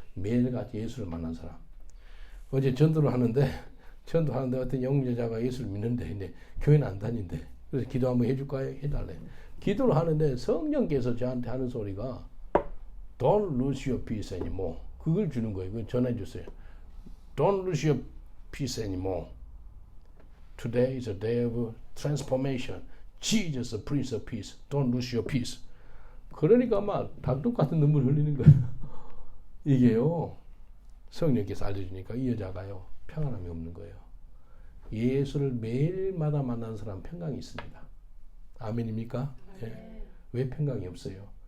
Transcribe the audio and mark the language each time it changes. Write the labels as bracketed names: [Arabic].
[Korean] 매일같이 예수를 만난 사람. 어제 전도를 하는데 어떤 영유자가 예수를 믿는데 근데 교회는 안 다닌대. 그래서 기도 한번 해줄까요? 해달래. 기도를 하는데 성령께서 저한테 하는 소리가 [English] Don't lose your peace anymore. [Korean] 그걸 주는 거예요. 그걸 전해 주세요. [English] Don't lose your peace anymore. Today is a day of transformation. Jesus, the Prince of Peace. Don't lose your peace. [Korean] 그러니까 막 닭독 같은 눈물 흘리는 거예요. 이게요. 성령께서 알려주니까 이 여자가요. 평안함이 없는 거예요. 예수를 매일마다 만나는 사람은 평강이 있습니다. 아멘입니까? 네. 왜 평강이 없어요?